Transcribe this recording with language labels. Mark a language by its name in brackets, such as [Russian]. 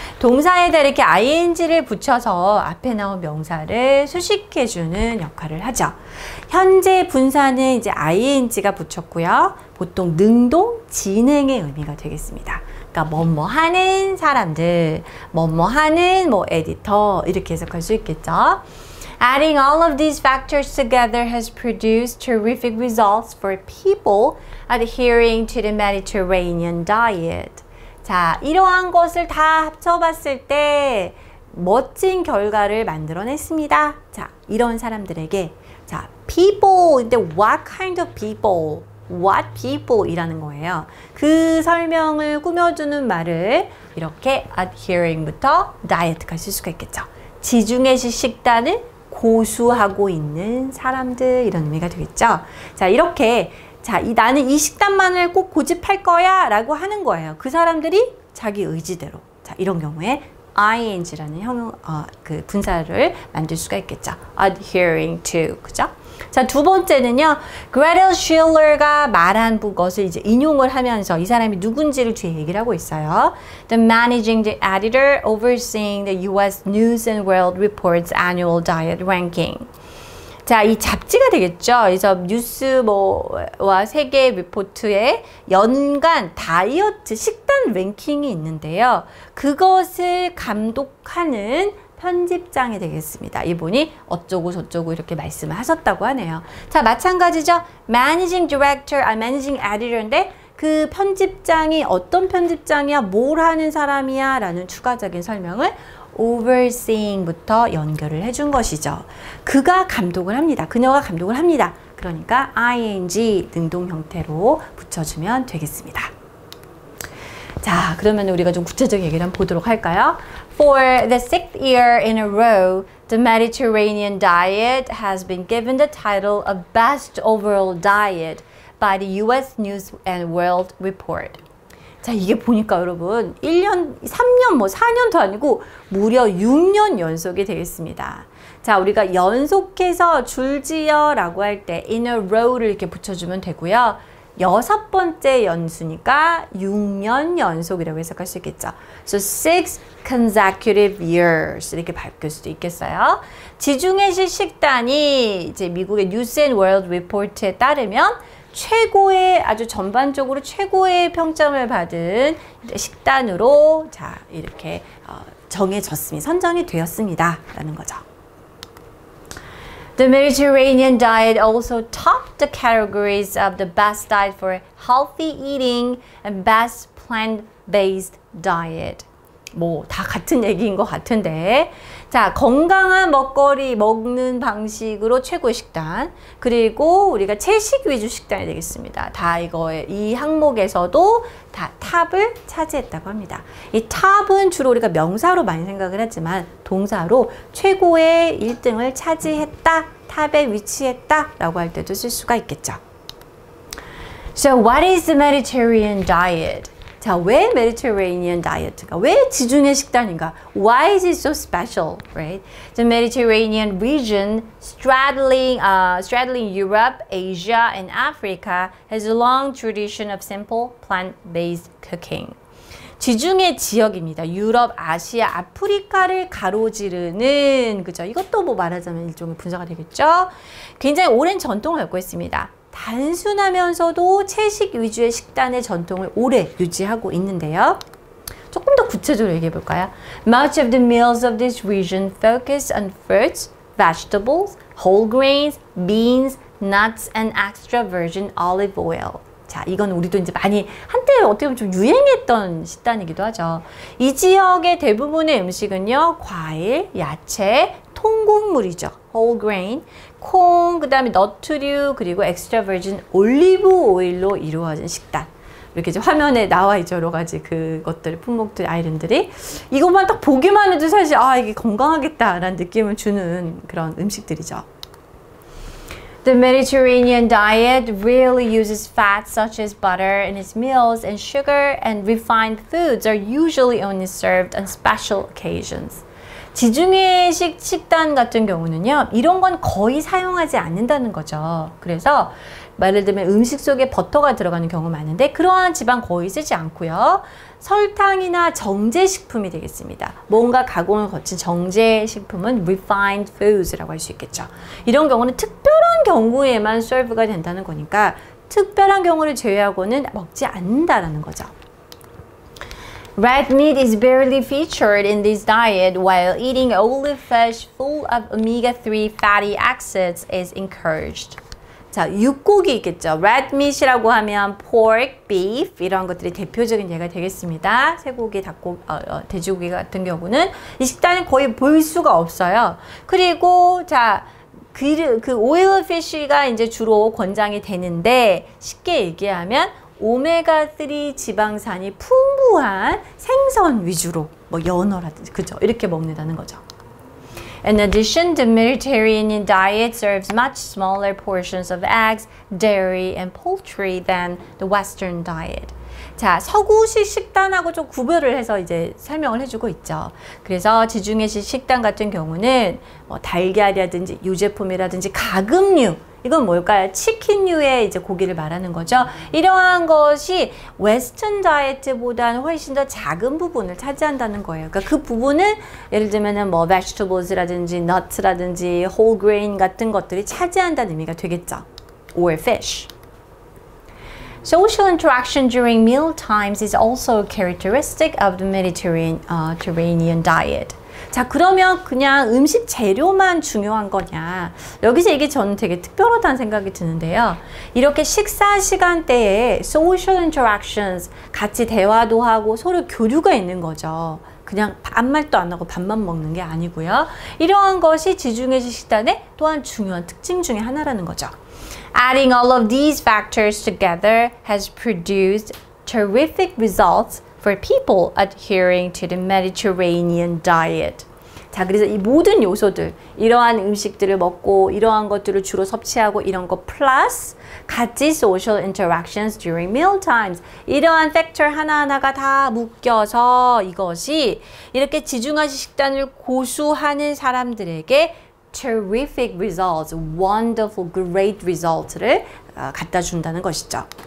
[Korean] 동사에다 이렇게 ing를 붙여서 앞에 나온 명사를 수식해주는 역할을 하죠. 현재 분사는 이제 ing가 붙였고요. 보통 능동, 진행의 의미가 되겠습니다. 그러니까 뭐뭐 하는 사람들, 뭐뭐 하는 뭐 에디터 이렇게 해석할 수 있겠죠. [English] Adding all of these factors together has produced terrific results for people adhering to the Mediterranean diet. [Korean] 자, 이러한 것을 다 합쳐봤을 때 멋진 결과를 만들어냈습니다. 자, 이런 사람들에게 자, people, 근데 what kind of people? What people 이라는 거예요. 그 설명을 꾸며주는 말을 이렇게 adhering부터 diet까지 쓸 수가 있겠죠. 지중해식 식단을 고수하고 있는 사람들 이런 의미가 되겠죠. 자, 이렇게 자, 나는 이 식단만을 꼭 고집할 거야 라고 하는 거예요. 그 사람들이 자기 의지대로. 자, 이런 경우에 ing라는 그 분사를 만들 수가 있겠죠. adhering to. 그죠? 자, 두 번째는요. Gretel Schiller가 말한 것을 이제 인용을 하면서 이 사람이 누군지를 뒤에 얘기를 하고 있어요. [English] The managing editor overseeing the U.S. News and World Report's annual diet ranking. [Korean] 자, 이 잡지가 되겠죠. 그래서 뉴스와 세계 리포트의 연간 다이어트 식단 랭킹이 있는데요. 그것을 감독하는 편집장이 되겠습니다. 이분이 어쩌고 저쩌고 이렇게 말씀을 하셨다고 하네요. 자, 마찬가지죠. Managing Director, Managing Editor인데 그 편집장이 어떤 편집장이야, 뭘 하는 사람이야 라는 추가적인 설명을 overseeing부터 연결을 해준 것이죠. 그가 감독을 합니다. 그녀가 감독을 합니다. 그러니까 ing 능동 형태로 붙여주면 되겠습니다. 자, 그러면 우리가 좀 구체적인 얘기를 한번 보도록 할까요? [English] For the sixth year in a row, the Mediterranean diet has been given the title of Best Overall Diet by the U.S. News and World Report. [Korean] 자, 이게 보니까 여러분 1년, 3년, 4년도 아니고 무려 6년 연속이 되겠습니다. 자, 우리가 연속해서 줄지어 라고 할 때 in a row 를 이렇게 붙여주면 되고요. 6번째 연수니까 6년 연속이라고 해석할 수 있겠죠. So 6 consecutive years 이렇게 바뀔 수도 있겠어요. 지중해식 식단이 이제 미국의 News and World Report에 따르면 최고의 아주 전반적으로 최고의 평점을 받은 식단으로 자 이렇게 정해졌습니다. 선정이 되었습니다. 라는 거죠. The Mediterranean diet also topped the categories of the best diet for healthy eating and best plant-based diet. 뭐 다 같은 얘기인 것 같은데 자, 건강한 먹거리 먹는 방식으로 최고의 식단 그리고 우리가 채식 위주 식단이 되겠습니다. 다 이 항목에서도 다 탑을 차지했다고 합니다. 이 탑은 주로 우리가 명사로 많이 생각을 하지만 동사로 최고의 1등을 차지했다, 탑에 위치했다 라고 할 때도 쓸 수가 있겠죠. [English] So what is the Mediterranean diet? [Korean] 자, 왜 Mediterranean diet가? 왜 지중해 식단인가? [English] Why is it so special, right? The Mediterranean region straddling Europe, Asia, and Africa has a long tradition of simple plant-based cooking. [Korean] 지중해 지역입니다. 유럽, 아시아, 아프리카를 가로지르는 그죠? 이것도 뭐 말하자면 일종의 분사가 되겠죠? 굉장히 오랜 전통을 갖고 있습니다. 단순하면서도 채식 위주의 식단의 전통을 오래 유지하고 있는데요. 조금 더 구체적으로 얘기해 볼까요? [English] Much of the meals of this region focus on fruits, vegetables, whole grains, beans, nuts, and extra virgin olive oil. [Korean] 자, 이건 우리도 이제 많이 한때 어떻게 보면 좀 유행했던 식단이기도 하죠. 이 지역의 대부분의 음식은요, 과일, 야채, 통곡물이죠. whole grain, 콩, 그 다음에 너트류, 그리고 엑스트라 버진 올리브 오일로 이루어진 식단. 이렇게 이제 화면에 나와 있죠. 여러 가지 그것들, 품목들, 아이템들이. 이것만 딱 보기만 해도 사실, 아, 이게 건강하겠다라는 느낌을 주는 그런 음식들이죠. [English] The Mediterranean diet really uses fats such as butter in its meals, and sugar and refined foods are usually only served on special occasions. [Korean] 지중해식 식단 같은 경우는요, 이런 건 거의 사용하지 않는다는 거죠. 그래서 예를 들면 음식 속에 버터가 들어가는 경우 많은데 그러한 지방 거의 쓰지 않고요. 설탕이나 정제식품이 되겠습니다. 뭔가 가공을 거친 정제식품은 refined foods라고 할 수 있겠죠. 이런 경우는 특별한 경우에만 서브가 된다는 거니까 특별한 경우를 제외하고는 먹지 않는다라는 거죠. [English] Red meat is barely featured in this diet, while eating olive fish full of omega-3 fatty acids is encouraged. [Korean] 자, 육고기 있겠죠. Red meat이라고 하면 pork, beef 이런 것들이 대표적인 예가 되겠습니다. 쇠고기, 돼지고기 같은 경우는 이 식단에 거의 볼 수가 없어요. 그리고 자, 그 오일 피쉬가 이제 주로 권장이 되는데 쉽게 얘기하면 오메가3 지방산이 풍부한 생선 위주로 뭐 연어라든지 그죠? 이렇게 먹는다는 거죠. [English] In addition, the Mediterranean diet serves much smaller portions of eggs, dairy, and poultry than the Western diet. [Korean] 자, 서구식 식단하고 좀 구별을 해서 이제 설명을 해주고 있죠. 그래서 지중해식 식단 같은 경우는 뭐 달걀이라든지 유제품이라든지 가금류, 이건 뭘까요? 치킨류의 이제 고기를 말하는 거죠. 이러한 것이 웨스턴 다이어트보다는 훨씬 더 작은 부분을 차지한다는 거예요. 그러니까 그 부분은 예를 들면은 뭐 vegetables라든지 nuts라든지 whole grain 같은 것들이 차지한다는 의미가 되겠죠. [English] Or fish. Social interaction during meal times is also characteristic of the Mediterranean diet. [Korean] 자, 그러면 그냥 음식 재료만 중요한 거냐? 여기서 이게 저는 되게 특별하다는 생각이 드는데요. 이렇게 식사 시간대에 social interactions, 같이 대화도 하고 서로 교류가 있는 거죠. 그냥 아무 말도 안 하고 밥만 먹는 게 아니고요. 이러한 것이 지중해식 식단의 또한 중요한 특징 중에 하나라는 거죠. Adding all of these factors together has produced terrific results for people adhering to the Mediterranean diet. 자, 그래서 이 모든 요소들, 이러한 음식들을 먹고 이러한 것들을 주로 섭취하고 이런 거 플러스 같이 social interactions during meal times, 이러한 팩터 하나하나가 다 묶여서 이것이 이렇게 지중해식 식단을 고수하는 사람들에게 terrific results, wonderful, great results 를 갖다 준다는 것이죠.